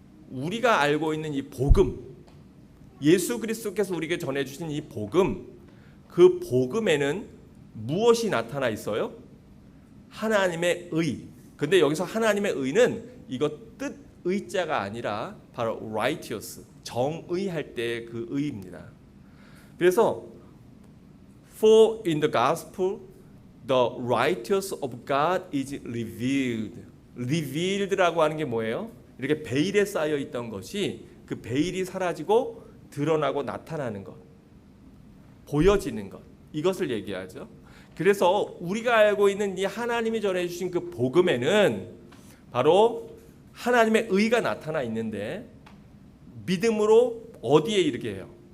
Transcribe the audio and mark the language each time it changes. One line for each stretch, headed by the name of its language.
Korean: 우리가 알고 있는 이 복음, 예수 그리스도께서 우리에게 전해주신 이 복음, 그 복음에는 무엇이 나타나 있어요? 하나님의 의. 근데 여기서 하나님의 의는 이거 뜻 의자가 아니라 바로 righteous, 정의할 때 그 의입니다.
English: 그래서 for in the gospel the righteousness of God is revealed.
Korean: revealed라고 하는 게 뭐예요? 이렇게 베일에 쌓여 있던 것이 그 베일이 사라지고 드러나고 나타나는 것, 보여지는 것, 이것을 얘기하죠. 그래서 우리가 알고 있는 이 하나님이 전해주신 그 복음에는 바로 하나님의 의가 나타나 있는데 믿음으로 어디에 이르게 해요?